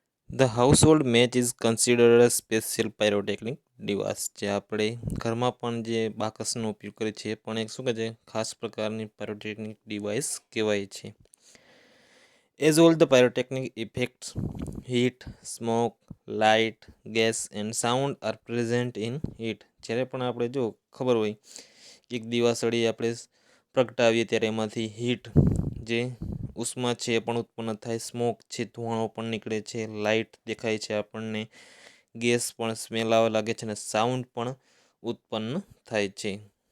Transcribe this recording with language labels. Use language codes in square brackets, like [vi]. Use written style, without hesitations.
[en] The household match is considered a special pyrotechnic device. [gu] જે આપણે ઘરમાં પણ જે બાકસનો ઉપયોગ કરીએ છીએ પણ એક શું કહે છે ખાસ પ્રકારની પાયરોટેકનિક ડિવાઇસ કહેવાય છે. [en] As all the pyrotechnic effects, heat, smoke, light, gas and sound are present in it. [gu] જ્યારે પણ આપણે જો ખબર હોય એક દિવાસળી આપણે પ્રગટાવીએ ત્યારે એમાંથી હીટ જે ઉષ્મા છે એ પણ ઉત્પન્ન થાય, સ્મોક છે ધુવાણો પણ નીકળે છે, લાઇટ દેખાય છે આપણને, ગેસ પણ સ્મેલ આવવા લાગે છે અને સાઉન્ડ પણ ઉત્પન્ન થાય છે.